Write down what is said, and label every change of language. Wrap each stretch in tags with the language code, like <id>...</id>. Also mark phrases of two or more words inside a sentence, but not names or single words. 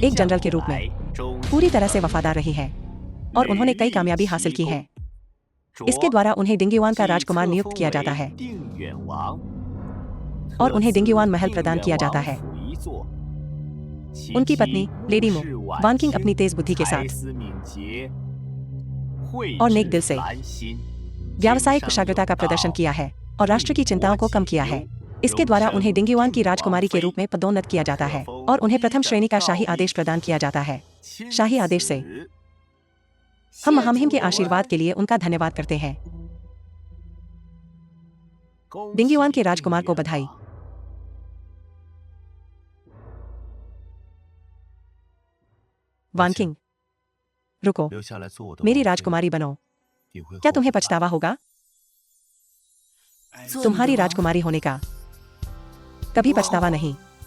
<hi>एक</hi> <zh>将</zh> <hi>जनरल के</hi> <zh>以</zh> <hi>रूप में</hi> <zh>来，忠</zh> <hi>पूरी</hi> <zh>心</zh> <hi>तरह से</hi> <zh>耿</zh> <hi>वफादार रही हैं</hi> <zh>耿</zh> <hi>और उन्होंने कई</hi> <zh>屡立</zh> <hi>कामयाबी हासिल</hi> <zh>奇</zh> <hi>की</hi> <zh>功</zh> <hi>है।</hi> <zh>着</zh> <hi>इसके द्वारा उन्हें डिंग्युआन का</hi> <zh>即</zh> <hi>राजकुमार</hi> <zh>册</zh> <hi>नियुक्त</hi> <zh>封</zh> <hi>किया जाता</hi> <zh>为</zh> <hi>है</hi> <zh>定远王，</zh> <hi>और</hi> <zh>特</zh> <hi>उन्हें</hi> <zh>赐</zh> <hi>डिंग्युआन महल</hi> <zh>定</zh> <hi>प्रदान</hi> <zh>远</zh> <hi>किया जाता</hi> <zh>王</zh> <hi>है।</hi> <zh>府一座。其</zh> <hi>उनकी</hi> <zh>妻</zh> <hi>पत्नी</hi> <zh>穆</zh> <hi>लेडी मो</hi> <zh>氏婉</zh> <hi>वानकिंग</hi> <zh>清</zh> <hi>अपनी तेज बुद्धि के</hi> <zh>才</zh> <hi>साथ</hi> <zh>思敏捷，慧</zh> <hi>और नेक</hi> <zh>智</zh> <hi>दिल से</hi> <zh>兰心，</zh> <hi>व्यावसायिक</hi> <zh>经商</zh> <hi>कुशाग्रता</hi> <zh>有</zh> <hi>का प्रदर्शन</hi> <zh>道</zh> <hi>किया है और राष्ट्र की चिंताओं को कम किया है। इसके द्वारा उन्हें डिंग्युआन की राजकुमारी के रूप में पदोन्नत किया जाता है और उन्हें प्रथम श्रेणी का शाही आदेश प्रदान किया जाता है।</hi> <zh>亲</zh> <hi>शाही आदेश से</hi> <zh>子</zh> <hi>हम</hi> <zh>谢</zh> <hi>महामहिम के</hi> <zh>主人</zh> <hi>आशीर्वाद के लिए उनका धन्यवाद करते हैं।</hi> <zh>恭</zh> <hi>डिंग्युआन</hi> <zh>喜</zh> <hi>के राजकुमार को</hi> <zh>定远</zh> <hi>बधाई।</hi> <zh>王</zh> <hi>वानकिंग, रुको,</hi> <zh>留下来做我的</zh> <hi>मेरी</hi> <zh>王妃，</zh> <hi>राजकुमारी बनो।</hi> <zh>你会</zh> <hi>क्या</hi> <zh>后</zh> <hi>तुम्हें</hi> <zh>悔的。</zh> <hi>पछतावा होगा</hi> <zh>做你的</zh> <hi>तुम्हारी</hi> <zh>王</zh> <hi>राजकुमारी होने का? कभी पछतावा नहीं।</hi>